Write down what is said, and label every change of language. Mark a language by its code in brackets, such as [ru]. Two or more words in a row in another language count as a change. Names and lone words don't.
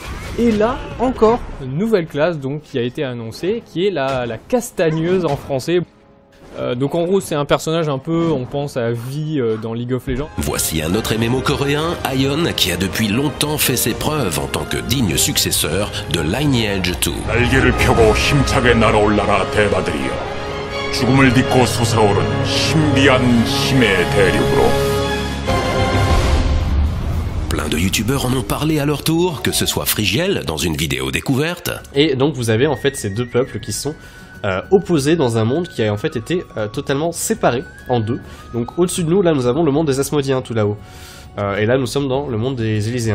[fr] Et là, encore une nouvelle classe donc, qui a été annoncée, qui est la castagneuse en français. Donc en gros c'est un personnage un peu, on pense à Vi dans League of Legends. Voici un autre MMO coréen, Aion, qui a depuis longtemps fait ses preuves en tant que digne successeur de Lineage 2. [ko] 날개를 펴고 힘차게 날아올라라 대바들이여. 죽음을 딛고 솟아오른 신비한 힘의 대륙으로. [fr] Plein de youtubeurs en ont parlé à leur tour, que ce soit Frigiel dans une vidéo découverte. Et donc vous avez en fait ces deux peuples qui sont opposés dans un monde qui a en fait été totalement séparé en deux. Donc au-dessus de nous, là nous avons le monde des Asmodiens tout là-haut. Et là nous sommes dans le monde des Élyséens.